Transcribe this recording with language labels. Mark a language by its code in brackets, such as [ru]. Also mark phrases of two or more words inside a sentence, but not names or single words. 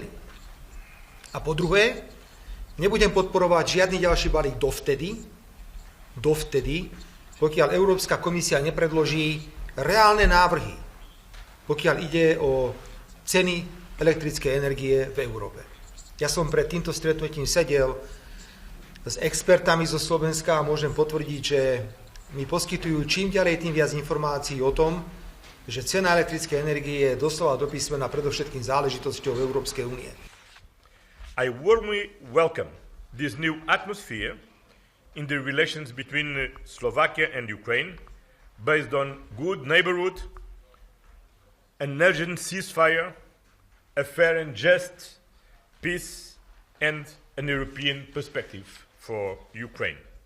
[sk] A po druhé, nebudem podporovať žiadny ďalší balík dovtedy, pokiaľ Európska komisia nepredloží reálne návrhy, pokiaľ ide o ceny elektrickej energie v Európe. Ja som pred týmto stretnutím sedel s expertami zo Slovenska a môžem potvrdiť, že mi poskytujú čím ďalej tým viac informácií o tom, že cena elektrickej energie je doslova do písmena predovšetkým záležitosťou Európskej únie. [en] I warmly welcome this new atmosphere in the relations between Slovakia and Ukraine based on good neighborhood, an urgent ceasefire, a fair and just peace, and an European perspective for Ukraine.